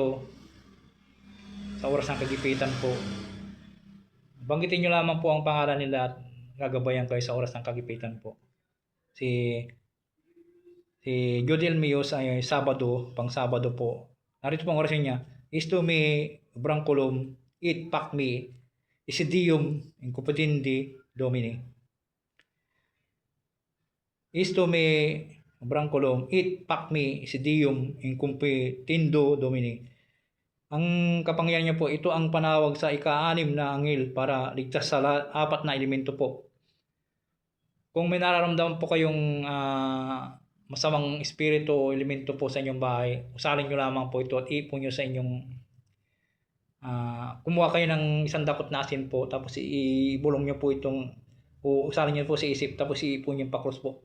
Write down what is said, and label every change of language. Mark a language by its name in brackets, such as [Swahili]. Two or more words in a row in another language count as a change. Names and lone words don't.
[Filipino] Sa oras ng kagipitan po. Banggitin nyo lamang po ang pangalan nila at gagabayan kayo sa oras ng kagipitan po. Si Jodel Mios ay Sabado, pang Sabado po. Narito pong orasin niya. [Latin] Isto me branculum it pac me isidium in competindi domini. Isto me branculum it pac me isidium in competindo domini. [Filipino] Ang kapangyarihan niya po, ito ang panawag sa ika-6 na anghel para ligtas sa 4 na elemento po. Kung may nararamdaman po kayong masamang espiritu o elemento po sa inyong bahay, usalin nyo lamang po ito at ipon nyo sa inyong kumuha kayo ng isang dakot na asin po, tapos ibulong nyo po itong, o usalin nyo po sa isip, tapos iipon nyo pa-cross po.